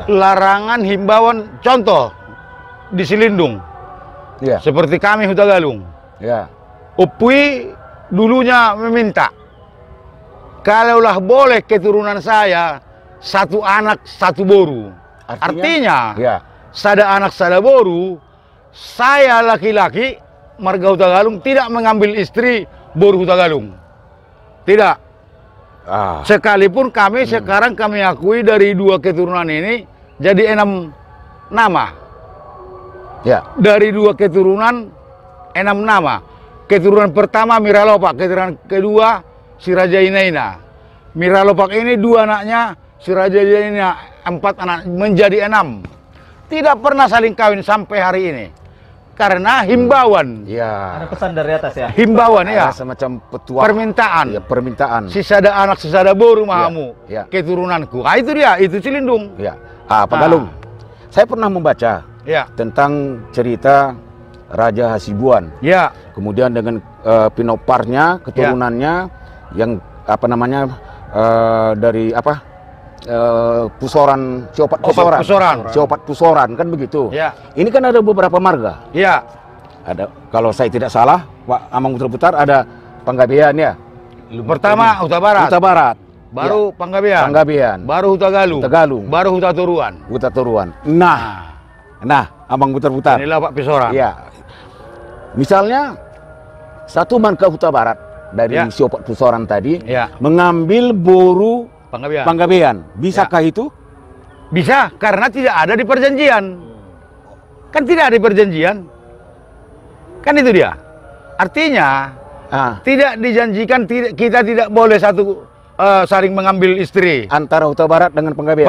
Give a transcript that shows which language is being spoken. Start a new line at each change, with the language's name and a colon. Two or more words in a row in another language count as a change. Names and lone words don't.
Indonesian: Larangan himbauan, contoh di Silindung, Iya. seperti kami Hutagalung. Ya. Upui dulunya meminta, kalaulah boleh keturunan saya satu anak satu boru. Artinya, Ya.
Batak Toba: sada anak sada boru,
Indonesian: saya laki-laki marga Hutagalung tidak mengambil istri boru Hutagalung. Tidak. Sekalipun kami sekarang kami akui dari 2 keturunan ini jadi 6 nama. Ya. Dari 2 keturunan 6 nama. Keturunan pertama Miralopak, keturunan kedua si Raja Inaina. Miralopak ini 2 anaknya, si Raja Inaina 4 anak, menjadi 6. Tidak pernah saling kawin sampai hari ini. Karena himbauan. Ya. Ada pesan dari atas ya. Himbauan ya. Ada semacam petuah. Permintaan. Ya, permintaan.
Batak Toba: Sisada anak, sisada boru mahamu.
Indonesian: Ya. Keturunanku. Ah itu dia, itu Cilindung. Ya. Pak Galung, saya pernah membaca Ya. tentang cerita Raja Hasibuan. Ya. Kemudian dengan pinoparnya, keturunannya yang apa namanya dari apa Pusoran, Siopat Pusoran. Siopat Pusoran kan begitu. Ya. Ini kan ada beberapa marga. Ya. Ada, kalau saya tidak salah, Pak Amang Butar-Butar ada Panggabean ya. Pertama Huta Barat. Huta Barat. Baru Panggabean. Panggabean. Baru Hutagalung. Hutagalung. Baru Huta Turuan. Huta Turuan. Nah, Amang Butar-Butar. Inilah Pak Pisoran. Iya. Misalnya satu marga Huta Barat dari Ya. Siopat Pusoran tadi Ya. mengambil boru Panggabean. Panggabean. Bisakah itu? Bisa, karena tidak ada di perjanjian. Kan tidak ada di perjanjian. Kan itu dia. Artinya, tidak dijanjikan, kita tidak boleh saling mengambil istri. Antara Huta Barat dengan Panggabean.